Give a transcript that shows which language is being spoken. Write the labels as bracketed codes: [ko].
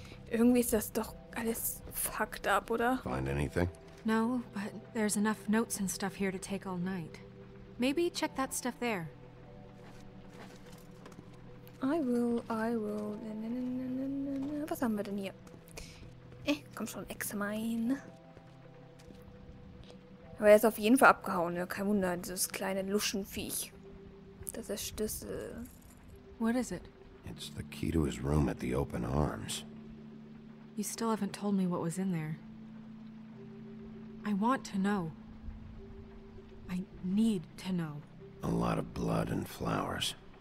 [de] Irgendwie ist das doch alles fucked up, oder? [en] Find anything? No, but there's enough notes and stuff here to take all night. Maybe check that stuff there. I will. [de] Was haben wir denn hier? Komm schon, Examine. Aber er ist auf jeden Fall abgehauen, ja. Kein Wunder, dieses kleine Luschenviech. Das ist der Schlüssel. [en] What is it? It's the key to his room at the open arms. You still haven't told me what was in there. I want to know. I need to know. A lot of blood and flowers.